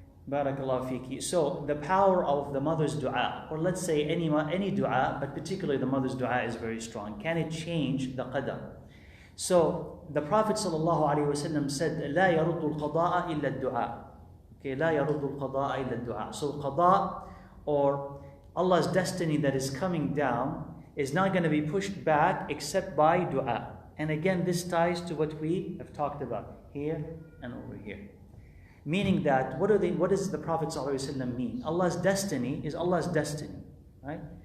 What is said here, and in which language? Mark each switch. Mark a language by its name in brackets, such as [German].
[English] Barakallahu fiki. So the power of the mother's dua, or let's say any dua, but particularly the mother's dua is very strong. Can it change the qadar? So the Prophet ﷺ said, [Arabic] لا يرد القضاء إلا الدعاء. Okay, لا يرد القضاء إلا الدعاء. [English] So qada, or Allah's destiny that is coming down, is not going to be pushed back except by dua. And again, this ties to what we have talked about here and over here. Meaning that, what does the Prophet ﷺ mean? Allah's destiny is Allah's destiny, right?